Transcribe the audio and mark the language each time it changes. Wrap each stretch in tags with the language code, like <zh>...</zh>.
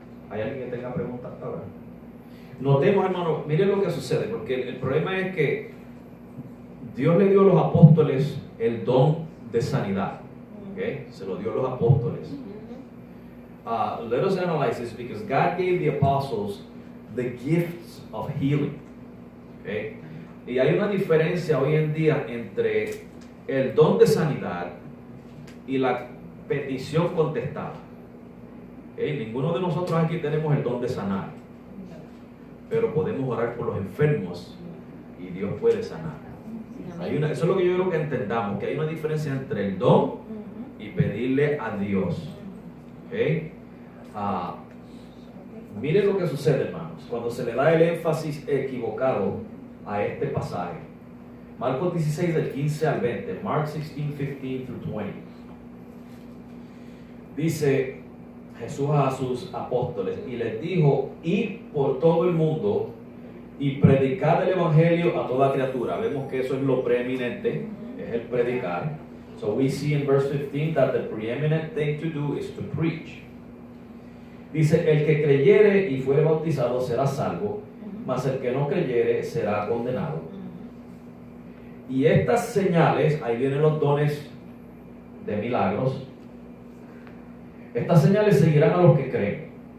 <es>¿Hay alguien que tenga preguntas hasta ahora? Notemos, hermano, miren lo que sucede, porque el problema es que Dios le dio a los apóstoles el don de sanidad. ¿Okay? Se lo dio a los apóstoles.</es> <en>Let us analyze this, because God gave the apostles the gifts of healing.</en> <es>¿Okay? Y hay una diferencia hoy en día entre el don de sanidad y la petición contestada. ¿Okay? Ninguno de nosotros aquí tenemos el don de sanar, pero podemos orar por los enfermos y Dios puede sanar. Eso es lo que yo creo que entendamos, que hay una diferencia entre el don y pedirle a Dios. ¿Okay? Miren lo que sucede, hermanos, cuando se le da el énfasis equivocado a este pasaje. Marcos 16 del 15 al 20,</es> <en>Mark 16, 15 through 20.</en> <es>Dice Jesús a sus apóstoles y les dijo: id por todo el mundo y predicad el evangelio a toda criatura. Vemos que eso es lo preeminente, es el predicar.</es> <en>So we see in verse 15 that the preeminent thing to do is to preach.</en> <es>Dice: el que creyere y fuere bautizado será salvo, mas el que no creyere será condenado. Y estas señales, ahí vienen los dones de milagros, estas señales seguirán a los que creen.</es>